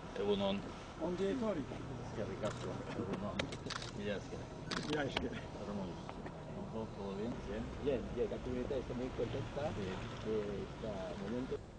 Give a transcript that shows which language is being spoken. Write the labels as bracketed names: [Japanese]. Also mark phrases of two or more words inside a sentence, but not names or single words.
[Basque] Egunon. Ongi etorri. Eskerrik asko. Egunon. Mila esker. Mila esker. [Spanish] ¿Todo bien? Bien, la comunidad está muy contenta de este momento.